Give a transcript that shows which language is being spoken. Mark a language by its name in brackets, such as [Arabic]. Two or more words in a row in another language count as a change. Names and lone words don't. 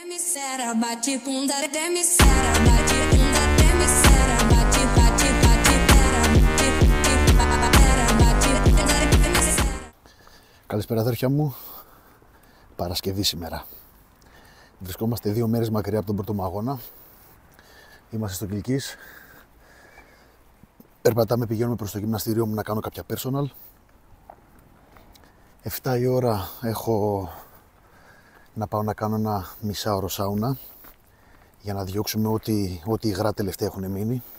[Greek] Misera, bate bunda, demisera, bate bunda, demisera, bate, bate, bate, pera, pera, bate bunda, demisera. Καλησπέρα αδέρφια μου, Παρασκευή σήμερα. Βρισκόμαστε 2 μέρες μακριά από τον πρώτο μου αγώνα. Είμαστε στο Κιλκής. Περπατάμε, πηγαίνουμε προς το γυμναστήριό μου να κάνω κάποια personal. 7 η ώρα έχω να πάω να κάνω ένα μισάωρο σάουνα για να διώξουμε ό,τι υγρά τελευταία έχουν μείνει.